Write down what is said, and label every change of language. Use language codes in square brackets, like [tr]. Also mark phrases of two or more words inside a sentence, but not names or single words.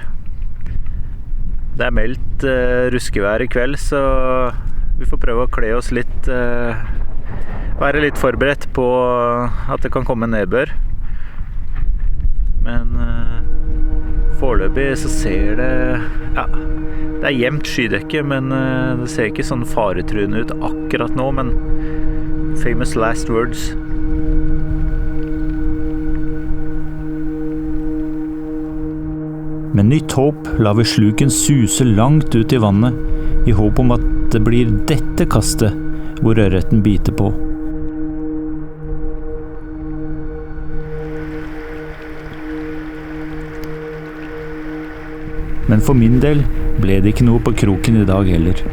[no] Det er meldt ruskevær i kveld, så vi får prøve å kle oss litt, være litt forberedt på at det kan komme nedbør. Men foreløpig så ser det, ja, det er jevnt skydekke, men det ser ikke sånn faretruende ut akkurat nå, men [en] famous last words. [no] Med nytt håp lar vi sluken suse langt ut i vannet, i håp om at det blir dette kastet hvor ørreten biter på. Men for min del ble det ikke noe på kroken i dag heller.